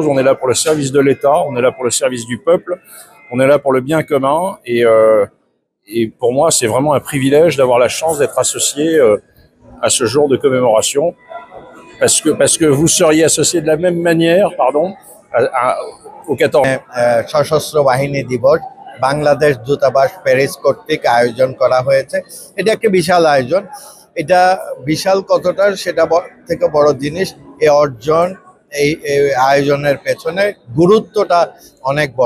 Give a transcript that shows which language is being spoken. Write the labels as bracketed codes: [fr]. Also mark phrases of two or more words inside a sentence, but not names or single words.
[fr] On est là pour le service de l'État, on est là pour le service du peuple, on est là pour le bien commun. Et pour moi c'est vraiment un privilège d'avoir la chance d'être associé à ce jour de commémoration. Parce que vous seriez associé de la même manière, au 14. [bn] সশস্ত্র বাহিনী দিবস বাংলাদেশ দূতাবাস প্যারিস কর্তৃক আয়োজন করা হয়েছে। এটা একটা বিশাল আয়োজন। এটা বিশাল কতটা সেটা থেকে বড় জিনিস, এই অর্জন, এই আয়োজনের পেছনে গুরুত্বটা অনেক বড়।